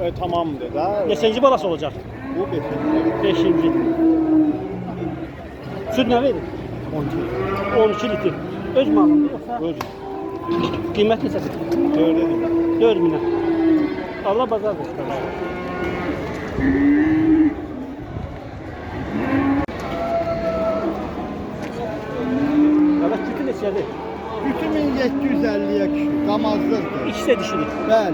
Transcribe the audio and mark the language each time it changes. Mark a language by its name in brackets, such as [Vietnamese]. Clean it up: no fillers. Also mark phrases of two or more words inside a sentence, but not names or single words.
[Azerbaijani] Tamamdır da. Neçənci balası olacaq? Bu 5. 5-ci. Süt nə verir? 12 litr. Öz malındır yoxsa? Öz. Qiymət neçədir? 4 4000'e. Allah bazar versin. Evet, kütü neçədir? Bütün 1750'ye kişi. Damazlıqdır. İkisi de dişidir. Bəli.